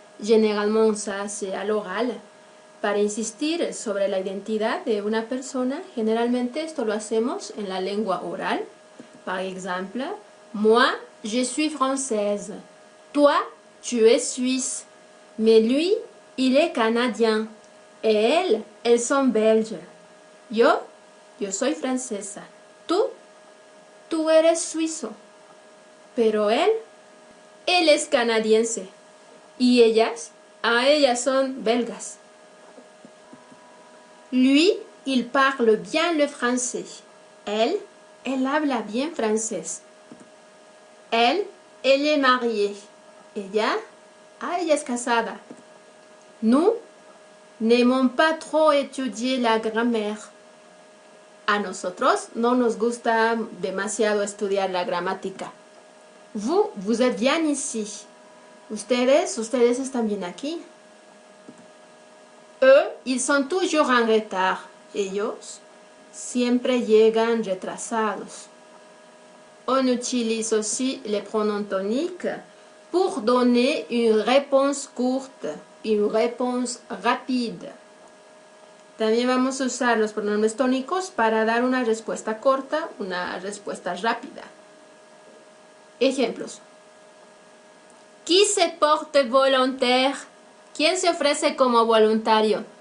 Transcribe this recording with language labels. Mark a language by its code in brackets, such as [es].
[fr] Généralement, ça c'est à l'oral. [es] Para insistir sobre la identidad de una persona, generalmente esto lo hacemos en la lengua oral. [fr] Par exemple, moi, je suis française. Toi, tu es suisse. Mais lui, il est canadien. Et elles, elles sont belges. [es] Yo soy francesa. Tú eres suizo. Pero él es canadiense. Y ellas, ellas son belgas. [fr] Lui, il parle bien le français. [es] Elle habla bien francés. [fr] Elle est mariée. [es] Ella es casada. [fr] Nous n'aimons pas trop étudier la grammaire. [es] A nosotros no nos gusta demasiado estudiar la gramática. [fr] Vous êtes bien ici. [es] Ustedes están bien aquí. [fr] Eux, ils sont toujours en retard. [es] Ellos siempre llegan retrasados. [fr] On utilise aussi les pronoms toniques pour donner une réponse courte, une réponse rapide. [es] También vamos a usar los pronombres tónicos para dar una respuesta corta, una respuesta rápida. Ejemplos. [fr] Qui se porte volontaire? [es] ¿Quién se ofrece como voluntario?